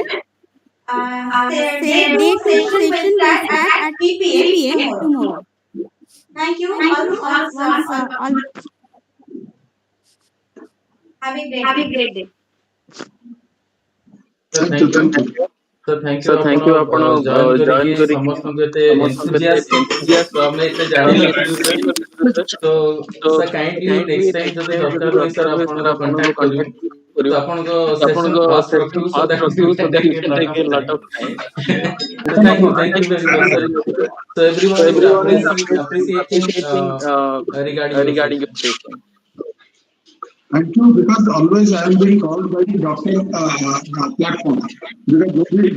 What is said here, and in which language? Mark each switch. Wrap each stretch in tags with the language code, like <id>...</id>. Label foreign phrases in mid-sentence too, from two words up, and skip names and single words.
<en>Day 2 session will start at 3 p.m. tomorrow. Thank you all. Have a great day. Thank you. So thank you</en> <or>ଆପଣ join କରିକି ସମସ୍ତଙ୍କୁ ଏତେ enthusiast ତ ଆମେ ଏତେ ଜାଣିନଥିଲୁ ତ</or> <en>sir kindly next time</en> <or>ଯଦି ଦରକାର ହୁଏ sir ଆପଣଙ୍କୁ contact କରିବୁ ତ ଆପଣଙ୍କ</or> <en>session fast</en> <or>ରଖିବୁ</or> <en>so that you can take a lot of time. Thank you very much sir. So everyone is appreciating regarding your session. Thank you, because always I am being called by the doctor platform.</en>